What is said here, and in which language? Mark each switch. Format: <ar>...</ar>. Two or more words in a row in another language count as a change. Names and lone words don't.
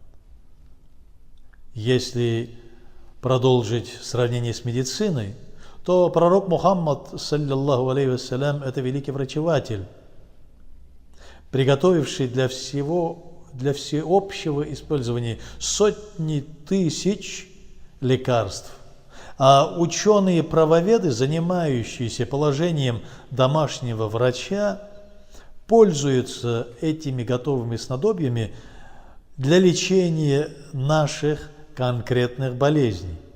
<ru>Если продолжить сравнение с медициной, то пророк Мухаммад,</ru> <ar>صلى الله عليه وسلم,</ar> <ru>это великий врачеватель, приготовивший для всеобщего использования сотни тысяч лекарств. А ученые-правоведы, занимающиеся положением домашнего врача, пользуются этими готовыми снадобьями для лечения наших конкретных болезней.</ru>